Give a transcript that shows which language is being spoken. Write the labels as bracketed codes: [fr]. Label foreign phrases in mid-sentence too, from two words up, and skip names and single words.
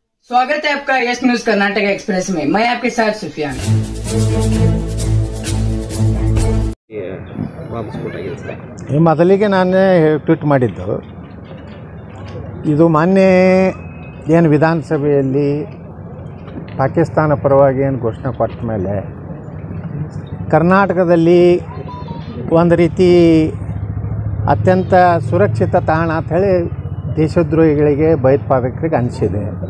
[hi] स्वागत है आपका यस न्यूज कर्नाटक एक्सप्रेस में। मैं आपके साथ सुफियान। [kn] ಮೊದಲಿಗೆ ನಾನೇ ಟ್ವೀಟ್ ಮಾಡಿದ್ದು, ಇದು ಮಾನ್ಯ ಏನು ವಿಧಾನಸಭೆಯಲ್ಲಿ ಪಾಕಿಸ್ತಾನ ಪರವಾಗಿ ಏನು ಘೋಷಣೆ ಕೊಟ್ಟ ಮೇಲೆ ಕರ್ನಾಟಕದಲ್ಲಿ ಒಂದು ರೀತಿ ಅತ್ಯಂತ ಸುರಕ್ಷಿತ ತಾಣ ಅಂಥೇಳಿ ದೇಶದ್ರೋಹಿಗಳಿಗೆ ಭಯೋತ್ಪಾದಕರಿಗೆ ಅನಿಸಿದೆ.